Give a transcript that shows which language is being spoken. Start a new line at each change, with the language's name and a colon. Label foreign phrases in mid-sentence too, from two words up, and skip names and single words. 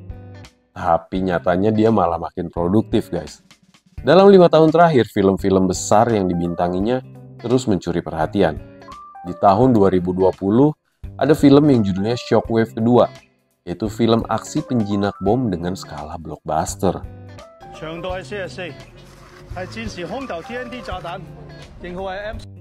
Indonesian: Tapi nyatanya dia malah makin produktif guys. Dalam 5 tahun terakhir, film-film besar yang dibintanginya terus mencuri perhatian. Di tahun 2020, ada film yang judulnya Shockwave kedua, yaitu film aksi penjinak bom dengan skala blockbuster.
Cantonese: 長度係44，係戰時空投 TNT 炸彈，型號係 M。